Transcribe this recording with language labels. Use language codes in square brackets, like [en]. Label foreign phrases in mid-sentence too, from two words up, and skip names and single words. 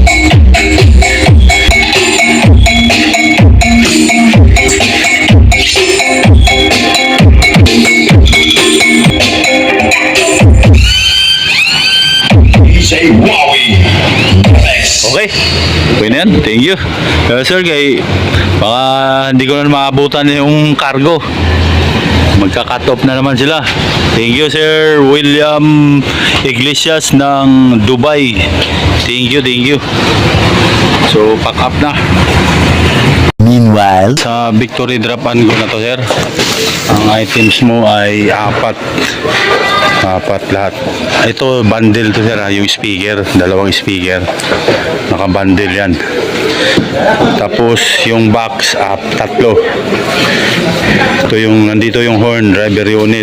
[en] DJ Wowie Remix. [tl] Okay. Okay na yan. [en] Thank you. [tl] Sir, kay baka hindi ko na maabutan yung cargo. Magka-cut off na naman sila. [en] Thank you Sir William Iglesias ng Dubai. Thank you, thank you. So, pack up na. [tl] Meanwhile, sa Victory Drop and Go na to sir. Ang items mo ay apat lahat. Ito bundle to sir, yung speaker, dalawang speaker. Naka-bundle yan. Tapos yung box tatlo. Ito yung nandito yung horn, [en] driver unit.